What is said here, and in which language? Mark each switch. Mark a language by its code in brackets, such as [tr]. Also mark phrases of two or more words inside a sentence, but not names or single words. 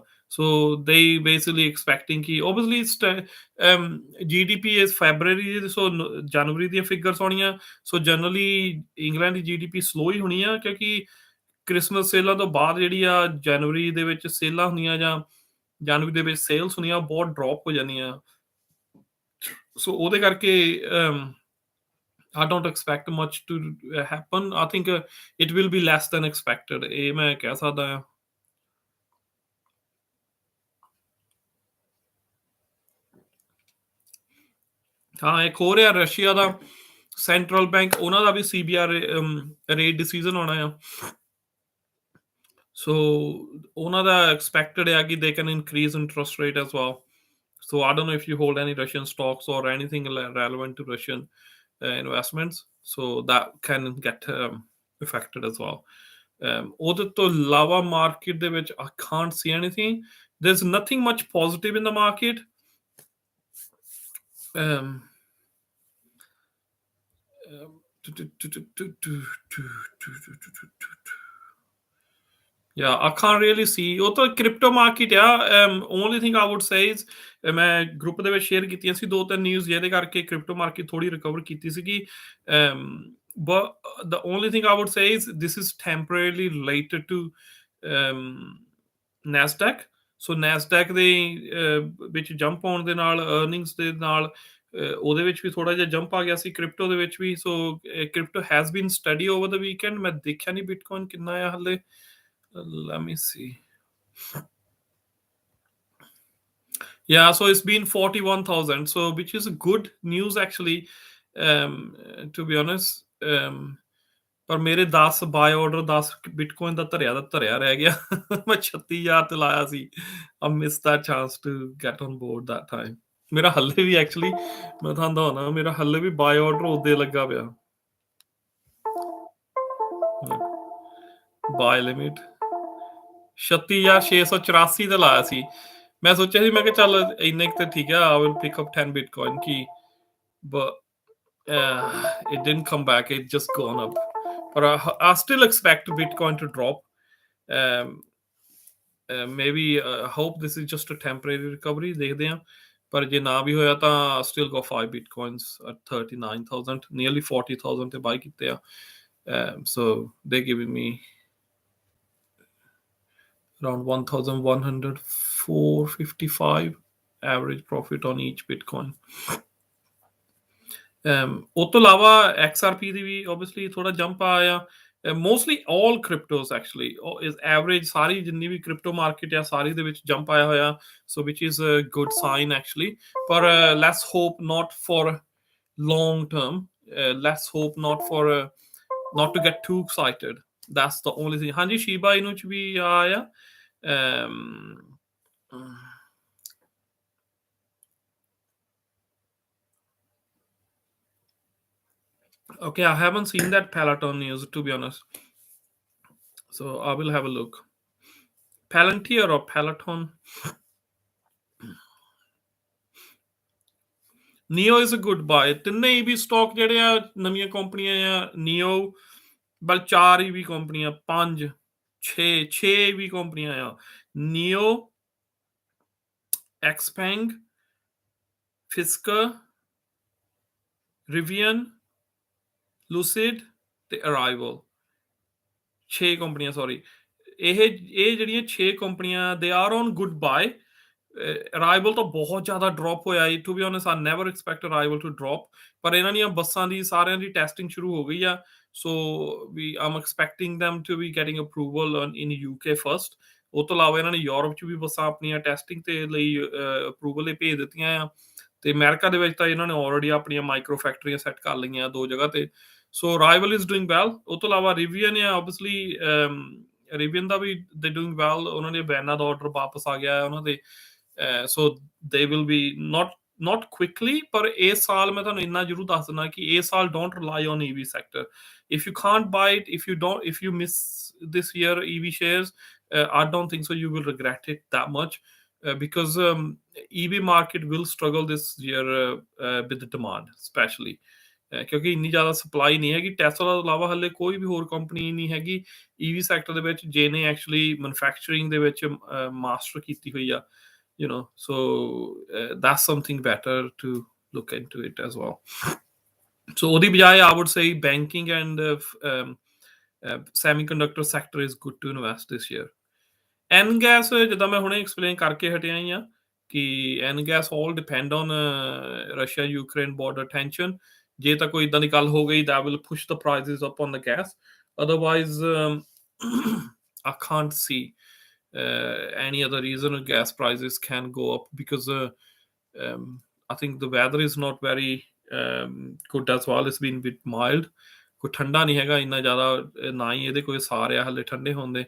[en] So they basically expecting ki obviously GDP is February, so January ਦੀਆਂ figures ਹੋਣੀਆਂ। [pa] So generally England ਦੀ GDP slow ਹੀ ਹੋਣੀ ਆ ਕਿਉਂਕਿ ਕ੍ਰਿਸਮਸ ਸੇਲਾਂ ਤੋਂ ਬਾਅਦ ਜਿਹੜੀ ਆ ਜਨਵਰੀ ਦੇ ਵਿੱਚ ਸੇਲਾਂ ਹੁੰਦੀਆਂ ਜਾਂ ਜਨਵਰੀ ਦੇ ਵਿੱਚ ਸੇਲਸ ਹੁੰਦੀਆਂ ਬਹੁਤ ਡ੍ਰੌਪ ਹੋ ਜਾਂਦੀਆਂ। [en] ਸੋ [pa] ਉਹਦੇ ਕਰਕੇ [en] I don't expect much to happen. I think it will be less than expected. [pa] ਇਹ ਮੈਂ ਕਹਿ ਸਕਦਾ ਹਾਂ। ਹਾਂ, ਇੱਕ ਹੋਰ ਆ ਰਸ਼ੀਆ ਦਾ [en] central bank, [pa] ਉਹਨਾਂ ਦਾ ਵੀ [en] CBR rate decision [pa] ਆਉਣਾ ਆ। [en] So [pa] ਉਹਨਾਂ ਦਾ [en] expected [pa] ਹੈ ਕਿ [en] they can increase interest rate as well. So I don't know if you hold any Russian stocks or anything relevant to Russian investments. So that can get affected as well. [pa] ਉਹਦੇ ਤੋਂ ਇਲਾਵਾ market ਦੇ ਵਿੱਚ [en] I can't see anything. There's nothing much positive in the market. Yeah, I can't really see [pa] ਉਹ ਤਾਂ [en] crypto market ਆ। only thing I would say is [pa] ਮੈਂ ਗਰੁੱਪ ਦੇ ਵਿੱਚ ਸ਼ੇਅਰ ਕੀਤੀਆਂ ਸੀ 2-3 ਨਿਊਜ਼ ਜਿਹਦੇ ਕਰਕੇ [en] crypto market [pa] ਥੋੜੀ ਰਿਕਵਰ ਕੀਤੀ ਸੀਗੀ। [en] but the only thing I would say is this is temporarily related to NASDAQ. [pa] ਸੋ NASDAQ ਦੇ ਵਿੱਚ ਜੰਪ ਆਉਣ ਦੇ ਨਾਲ ਅਰਨਿੰਗਸ ਦੇ ਨਾਲ ਉਹਦੇ ਵਿੱਚ ਵੀ ਥੋੜਾ ਜਿਹਾ ਜੰਪ ਆ ਗਿਆ ਸੀ ਕ੍ਰਿਪਟੋ ਦੇ ਵਿੱਚ ਵੀ। [en] so crypto has been study over the weekend. [pa] ਮੈਂ ਦੇਖਿਆ ਨਹੀਂ ਬਿਟਕੋਇਨ ਕਿੰਨਾ ਆ ਹਲੇ। [en] Let me see. Yeah, so it's been 41,000, so which is good news actually, to be honest. [pa] ਪਰ ਮੇਰੇ 10 [en] buy order [pa] 10 ਬਿਟਕੋਇਨ ਦਾ ਧਰਿਆ ਰਹਿ ਗਿਆ। ਮੈਂ 36,000 ਤੇ ਲਾਇਆ ਸੀ। [en] I missed that chance to get on board that time. [pa] ਮੇਰਾ ਹੱਲੇ ਵੀ ਐਕਚੁਅਲੀ ਮੈਂ ਤੁਹਾਨੂੰ ਦੱਸਣਾ ਮੇਰਾ ਹੱਲੇ ਵੀ [en] buy order [pa] ਉਹਦੇ ਲੱਗਾ ਪਿਆ। [en] buy limit [pa] 36,684 ਤੇ ਲਾਇਆ ਸੀ। ਮੈਂ ਸੋਚਿਆ ਸੀ ਮੈਂ ਕਿਹਾ ਚੱਲ ਇੰਨੇ ਕੁ ਤੇ ਠੀਕ ਆ, [en] I will pick up 10 Bitcoin ਕਿ but it didn't come back. It just gone up. But I still expect Bitcoin to drop. Maybe hope this is just a temporary recovery. [pa] ਦੇਖਦੇ ਹਾਂ। ਪਰ ਜੇ ਨਾ ਵੀ ਹੋਇਆ ਤਾਂ [en] still got 5 Bitcoins at 39,000, nearly 40,000 [pa] ਤੇ ਬਾਈ ਕੀਤੇ ਆ। [en] So they're giving me around 1,100, 455 average profit on each Bitcoin. [pa] ਉਹ ਤੋਂ ਇਲਾਵਾ XRP ਦੀ ਵੀ obviously ਥੋੜਾ ਜੰਪ ਆਇਆ। [en] mostly all cryptos actually is average [pa] ਸਾਰੀ ਜਿੰਨੀ ਵੀ [en] crypto market [pa] ਆ ਸਾਰੀ ਦੇ ਵਿੱਚ ਜੰਪ ਆਇਆ ਹੋਇਆ। [en] so which is a good sign actually. ਪਰ let's hope not for long term. Let's hope not to get too excited. That's the only thing. [pa] ਹਾਂਜੀ, ਸ਼ੀਬਾ ਇਨੂ ਚ ਵੀ ਆਇਆ। [en] Okay, I haven't seen that Peloton news to be honest. So I will have a look. Palantir or Peloton? Neo is a good buy. [pa] ਤਿੰਨੇ [en] EV stock [pa] ਜਿਹੜੇ ਆ ਨਵੀਆਂ ਕੰਪਨੀਆਂ ਆ। Neo ਬਲ 4 EV ਕੰਪਨੀਆਂ 5 6 EV ਕੰਪਨੀਆਂ ਆ। Neo, Xpeng, Fisker, Rivian, Lucid ਤੇ Arrival। 6 ਕੰਪਨੀਆਂ ਸੌਰੀ। ਇਹ ਜਿਹੜੀਆਂ 6 ਕੰਪਨੀਆਂ [en] they are on good buy. [pa] Arrival ਤਾਂ ਬਹੁਤ ਜ਼ਿਆਦਾ ਡ੍ਰੌਪ ਹੋਇਆ ਹੈ। [en] to be honest I never expect Arrival to drop. [pa] ਪਰ ਇਹਨਾਂ ਦੀਆਂ ਬੱਸਾਂ ਦੀ ਸਾਰਿਆਂ ਦੀ ਟੈਸਟਿੰਗ ਸ਼ੁਰੂ ਹੋ ਗਈ ਆ। [en] so I'm expecting them to be getting approval in UK first. [pa] ਉਹ ਤੋਂ ਇਲਾਵਾ ਇਹਨਾਂ ਨੇ ਯੂਰਪ 'ਚ ਵੀ ਬੱਸਾਂ ਆਪਣੀਆਂ ਟੈਸਟਿੰਗ ਤੇ ਲਈ ਅਪਰੂਵਲ ਲਈ ਭੇਜ ਦਿੱਤੀਆਂ ਆ। ਤੇ ਅਮਰੀਕਾ ਦੇ ਵਿੱਚ ਤਾਂ ਇਹਨਾਂ ਨੇ ਆਲਰੇਡੀ ਆਪਣੀਆਂ ਮਾਈਕਰੋ ਫੈਕਟਰੀਆਂ ਸੈੱਟ ਕਰ ਲਈਆਂ 2 ਜਗ੍ਹਾ ਤੇ। [en] so Arrival is doing well. [pa] ਉਹ ਤੋਂ ਇਲਾਵਾ Rivian ਆ obviously ਅਰੇਬੀਅਨ ਦਾ ਵੀ [en] they doing well, [pa] ਉਹਨਾਂ ਦੇ ਬੈਨਾਂ ਦਾ ਆਰਡਰ ਵਾਪਸ ਆ ਗਿਆ ਹੈ ਉਹਨਾਂ ਦੇ। [en] so they will be not quickly, [pa] ਪਰ ਇਸ ਸਾਲ ਮੈਂ ਤੁਹਾਨੂੰ ਇੰਨਾ ਜ਼ਰੂਰ ਦੱਸ ਦਿੰਦਾ ਕਿ ਇਸ ਸਾਲ [en] don't rely on EV sector. If you can't buy it, if you miss this year EV shares, I don't think so you will regret it that much, because EV market will struggle this year with the demand especially, [pa] ਕਿਉਂਕਿ ਇੰਨੀ ਜ਼ਿਆਦਾ ਸਪਲਾਈ ਨਹੀਂ ਹੈਗੀ। ਟੈਸਲਾ ਤੋਂ ਇਲਾਵਾ ਹਾਲੇ ਕੋਈ ਵੀ ਹੋਰ ਕੰਪਨੀ ਨਹੀਂ ਹੈਗੀ [en] EV sector [pa] ਦੇ ਵਿੱਚ ਜਿਹਨੇ ਐਕਚੁਅਲੀ ਮੈਨੂਫੈਕਚਰਿੰਗ ਦੇ ਵਿੱਚ ਮਾਸਟਰ ਕੀਤੀ ਹੋਈ ਆ, [en] so that's something better to look into it as well. So [pa] ਉਹਦੀ ਬਜਾਏ [en] I would say banking and semiconductor sector is good to invest this year. N gas [pa] ਜਿੱਦਾਂ ਮੈਂ ਹੁਣੇ ਐਕਸਪਲੇਨ ਕਰਕੇ ਹਟਿਆ ਹੀ ਆ ਕਿ [en] N gas all depend on Russia Ukraine border tension. [pa] ਜੇ ਤਾਂ ਕੋਈ ਇਦਾਂ ਦੀ ਗੱਲ ਹੋ ਗਈ [en] that will push the prices up on the gas. Otherwise, I can't see any other reason gas prices can go up, because I think the weather is not very good as well. It's been a bit mild. [pa] ਕੋਈ ਠੰਡਾ ਨਹੀਂ ਹੈਗਾ ਇੰਨਾ ਜ਼ਿਆਦਾ, ਨਾ ਹੀ ਇਹਦੇ ਕੋਈ ਸਾਰ ਆ ਹਾਲੇ ਠੰਡੇ ਹੋਣ ਦੇ।